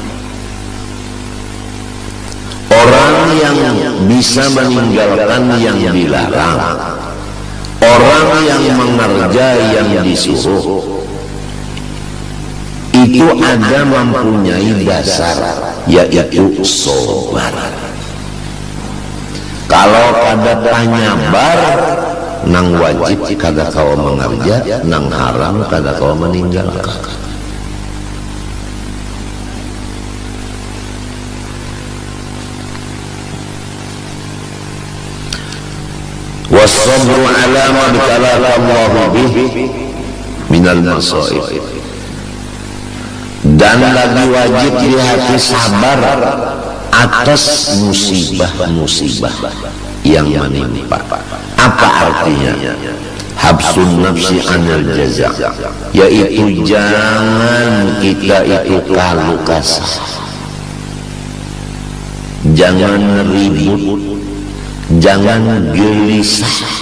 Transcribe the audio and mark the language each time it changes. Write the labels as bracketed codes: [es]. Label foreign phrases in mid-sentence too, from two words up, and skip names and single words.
[id] Orang yang bisa meninggalkan yang dilarang, orang yang mengerjakan yang disuruh, itu ada mempunyai dasar, yaitu sabar. [bjn] Kalau kada panyabar, nang wajib kada kau mengerja, nang haram kada kau meninggalkan. [ar] والصبر على ما ابتلاك الله به من المصائب. [id] Dan lagi wajib di hati sabar atas musibah-musibah yang menimpa. Apa artinya? [ar] حبس النفس عن الجزع, [id] yaitu jangan kita itu kalu kasar, jangan ribut, jangan gelisah.